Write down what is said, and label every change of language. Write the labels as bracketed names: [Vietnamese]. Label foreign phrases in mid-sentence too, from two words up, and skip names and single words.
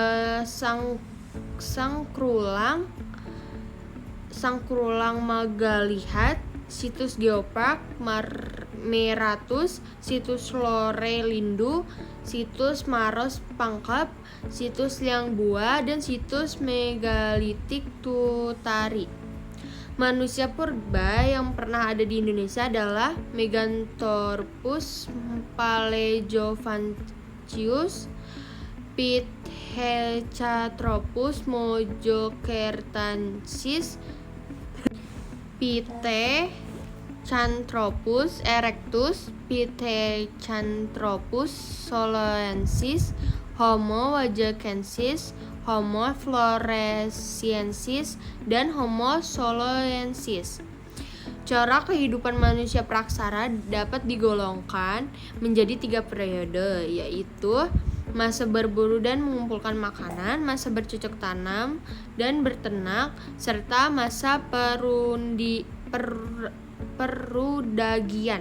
[Indonesian] Sangkrulang Magalihat, situs Geopark Meratus, situs Lore Lindu, situs Maros Pangkep, situs Liang Bua, dan situs Megalitik Tutari. Manusia purba yang pernah ada di Indonesia adalah Meganthropus Paleozoanthus, Pithecanthropus mojokertensis, Pithecanthropus erectus, Pithecanthropus soloensis, Homo wajakensis, Homo floresiensis, dan Homo soloensis. Cara kehidupan manusia praaksara dapat digolongkan menjadi 3 periode, yaitu masa berburu dan mengumpulkan makanan, masa bercocok tanam dan berternak, serta masa perudagian.